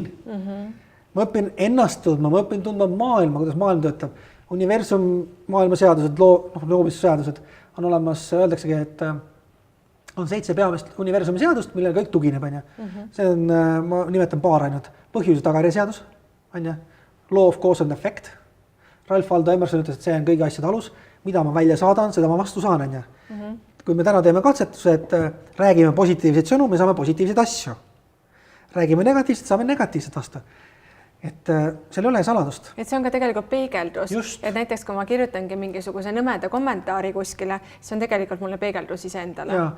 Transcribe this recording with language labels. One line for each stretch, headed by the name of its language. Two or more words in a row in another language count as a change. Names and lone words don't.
Estonian: Ma õpin ennast tundma, ma õpin tundma maailma, kuidas maailm töötab. Universum, maailmaseadused, loomisseadused on olemas, öeldaksegi, et on 7 peamist universumi seadust, millele kõik tugineb. See on, ma nimetan paar ainult, põhjuse tagajärje seadus,
English: law of cause and effect.
Estonian: Ralph Waldo Emerson ütles, et see on kõigi asjade alus, mida ma välja saadan, seda ma vastu saan. Kui me täna teeme katsetuse, et räägime positiivseid sõnu, me saame positiivseid asju. Räägime negatiivset, saame negatiivset vastu. Et seal ei ole saladust. Et see on ka tegelikult peegeldus. Just. Et näiteks, kui ma kirjutangi mingisuguse nõmeda kommentaari kuskile, see on tegelikult mulle peegeldus ise endale.